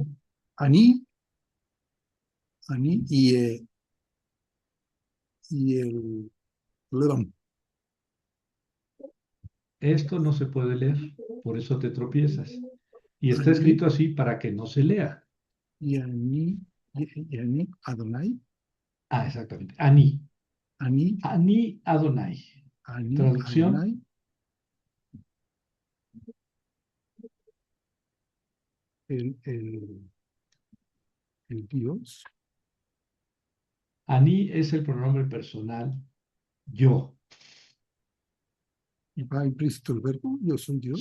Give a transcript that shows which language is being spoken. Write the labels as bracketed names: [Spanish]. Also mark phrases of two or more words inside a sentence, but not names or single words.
[Spanish] Ani, Ani y el Lam. esto no se puede leer, por eso te tropiezas. Y está Ani, escrito así para que no se lea. y [Hebrew] אני, אדני, [Spanish] Ah, exactamente. Ani. Ani, [Hebrew] אני אדני. [Spanish] Ani, Traducción. Adonai, el Dios. Ani es el pronombre personal yo. Y va implícito el verbo, yo soy Dios.